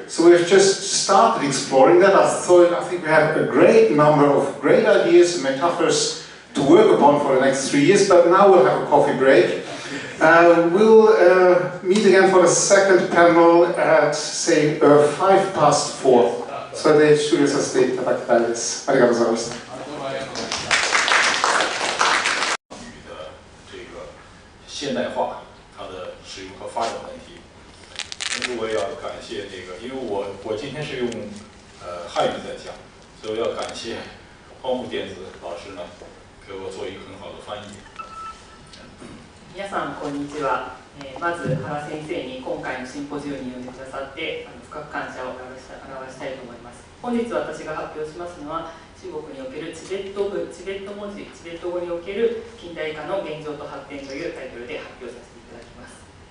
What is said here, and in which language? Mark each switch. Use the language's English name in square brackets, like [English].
[English] So we've just started exploring that. I think we have a great number of great ideas and metaphors to work upon for the next 3 years, but now we'll have a coffee break. We'll meet again for the second panel at, say, 4:05. [Japanese] それで終了させていただきたいです。ありがとうございました。 [Chinese] 现代化它的使用和发展问题。我也要感谢这个，因为我今天是用汉语在讲，所以我要感谢荒木电子老师呢，给我做一个很好的翻译。 [Japanese] 皆さんこんにちは。まず原先生に今回のシンポジウムに呼んでくださって深く感謝を表したいと思います。本日私が発表しますのは中国におけるチベット文字、チベット語における近代化の現状と発展というタイトルで発表させていただきます。